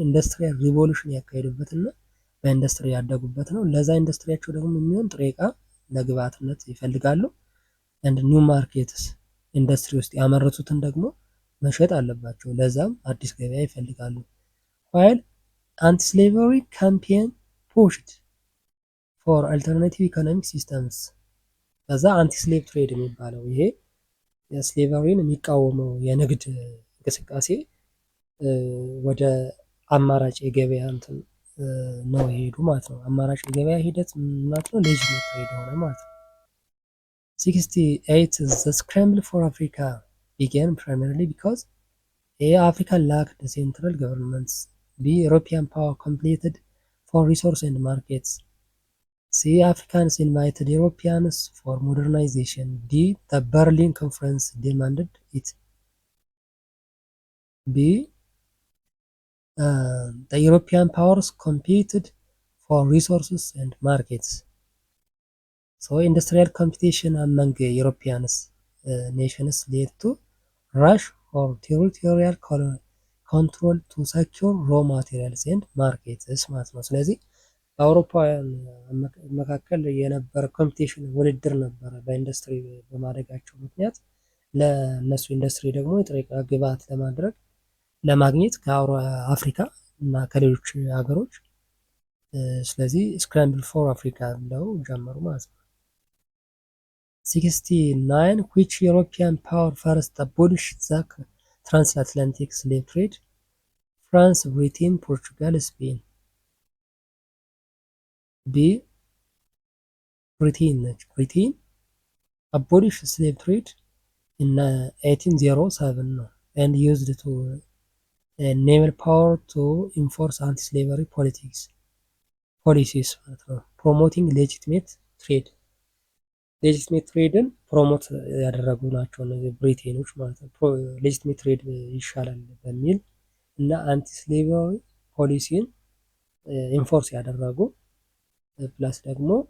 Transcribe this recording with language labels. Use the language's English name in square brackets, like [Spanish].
[Amharic] ኢንዱስትሪያል ሪቮሉሽን ያካሄዱበት እና በኢንዱስትሪ ያደጉበት ነው። ለዛ ኢንዱስትሪያቸው ደግሞ የሚሆን ጥሬ ዕቃ ለግብአትነት ይፈልጋሉ። [English] ኤንድ ኒው ማርኬትስ [Amharic] ኢንዱስትሪ ውስጥ ያመረቱትን ደግሞ መሸጥ አለባቸው። ለዛም አዲስ ገበያ ይፈልጋሉ። [English] ዋይል አንቲ ስሌቨሪ ካምፔን ፑሽድ ፎር አልተርናቲቭ ኢኮኖሚክ ሲስተምስ [Amharic] ከዛ አንቲ ስሌቭ ትሬድ የሚባለው ይሄ የስሌቨሪን የሚቃወመው የንግድ እንቅስቃሴ ወደ አማራጭ የገበያ እንትን ነው የሄዱ ማለት ነው። አማራጭ የገበያ ሂደት ማለት ነው ሌጂቲሜት ትሬድ ሆነ ማለት ነው። [English] 68 the scramble for Africa began primarily because A. Africa lacked central governments, B. European power competed for resources and markets, C. Africans invited Europeans for modernization, D. The Berlin Conference demanded it, B. The European powers competed for resources and markets. So industrial competition among European nations led to rush for territorial control to secure raw materials and markets [Amharic] ማለት ነው። ስለዚህ በአውሮፓውያን መካከል የነበረ ኮምፒቲሽን ውድድር ነበረ በኢንዱስትሪ በማደጋቸው ምክንያት ለእነሱ ኢንዱስትሪ ደግሞ የጥሬ ዕቃ ግብአት ለማግኘት ከአፍሪካ እና ከሌሎች ሀገሮች ስለዚህ ስክራምብል ፎር አፍሪካ ብለው ጀመሩ ማለት ነው። [English] 69 which European power first abolished the transatlantic slave trade? France, Britain, Portugal, Spain. B. [Amharic] ብሪቴን ነች። ብሪቴን [English] abolished slave trade in 1807 [Amharic] ነው [English] and used to naval power to enforce anti-slavery policies [Amharic] ማለት ነው። [English] promoting legitimate trade [Amharic] ሌጂቲሜት ትሬድን ፕሮሞት ያደረጉ ናቸው እነዚህ ብሪቴኖች ማለት ነው። ሌጂቲሜት ትሬድ ይሻላል በሚል እና አንቲ ስሌቨሪ ፖሊሲን ኢንፎርስ ያደረጉ ፕላስ ደግሞ